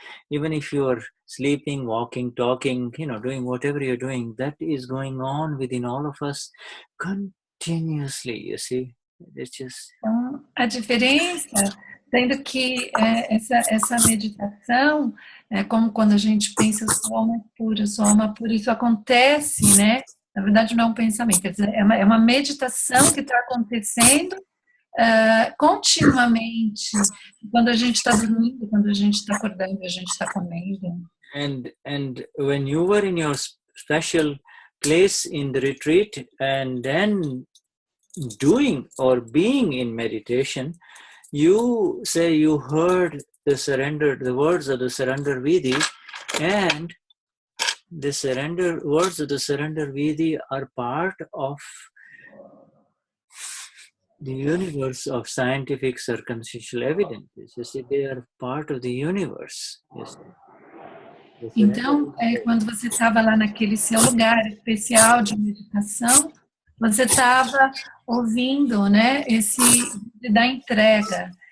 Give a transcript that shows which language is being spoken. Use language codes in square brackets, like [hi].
[en] Even if you are sleeping, walking, talking, you know, doing whatever you're doing, that is going on within all of us continuously, you see. It's just... [pt] Então, a diferença, sendo que essa meditação, como quando a gente pensa, eu sou alma pura, isso acontece, né? Na verdade, não é um pensamento, quer dizer, é uma meditação que está acontecendo continuamente, quando a gente está dormindo, quando a gente está acordando, a gente está comendo. [en] And when you were in your special place in the retreat and then doing or being in meditation, you say you heard the words of the surrender Vidi, and the words of the surrender Vidi are part of the universe of scientific circumstantial evidences. You see, they are part of the universe. You see. [pt] Então, quando você estava lá naquele seu lugar especial de meditação, você estava ouvindo, né, esse vídeo da entrega.